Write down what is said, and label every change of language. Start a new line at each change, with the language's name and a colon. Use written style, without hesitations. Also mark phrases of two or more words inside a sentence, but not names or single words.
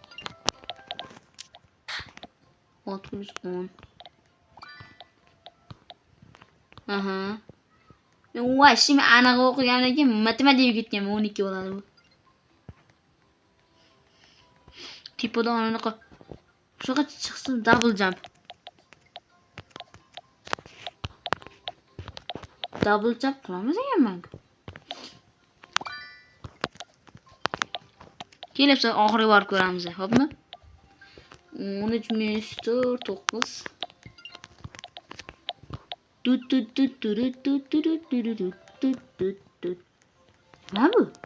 Uzbek: 6 + 10. Aha. Men voy, shimi aniq o'qigandan keyin matematika ketgan 12 bo'ladi bu. Tipoda anaqa shunaqa chiqsin
English: double jump. Double jump
Uzbek: qilamiz ekanman. Kelibsa oxiriga borib ko'ramiz, xo'pmi? 13 - 9. Nima bu?